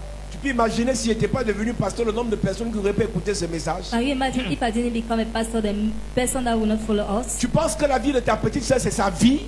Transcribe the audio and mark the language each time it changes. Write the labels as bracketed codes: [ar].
[fr] Tu peux imaginer s'il n'était pas devenu pasteur, le nombre de personnes qui auraient pu écouter ce message. [en] Can you imagine if I didn't become a pastor, the person that will not follow us? [fr] Tu penses que la vie de ta petite soeur c'est sa vie?